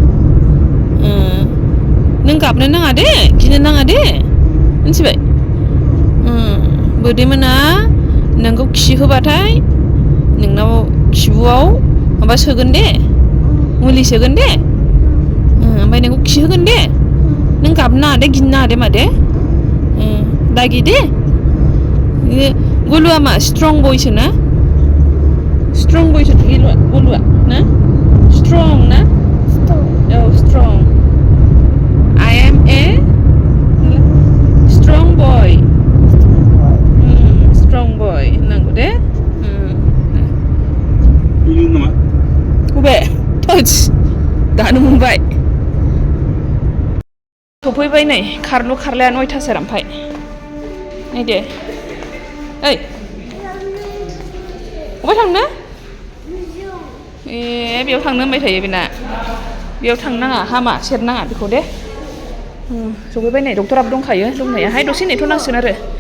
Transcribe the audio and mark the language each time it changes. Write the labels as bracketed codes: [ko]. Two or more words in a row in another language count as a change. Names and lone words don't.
[brx] नों गाबनो नाङा दे गिनो नाङा दे मिथिबाय बोदैमोना नोंखौ खिहोबाथाय नोंनाव खिबुआव माबा सोगोन दे मुलि सोगोन दे ओमफ्राय नोंखौ खिहोगोन दे नों गाबनो नाङा दे गिनो नाङा दे मा दे दागि दे गलुआ मा स्ट्रं बयसो ना गलुआ ना स्ट्रं ना औ स्ट्रं [en] I am a strong boy strong boy [brx] होननांगौ दे बबे थोस दानो मोनबाय सफैबाय नै खारलाया 9थासो ओमफ्राय नायदो ओइ अबाय थांनो बेयाव थांनो होनबाय थायो बेना बेयाव थांनो नाङा हामा सेरनाङा बेखौ दे सफैबाय नै डक्टराबो दंखायो दंनायाहाय दसे नेथ'नांसिगोन आरो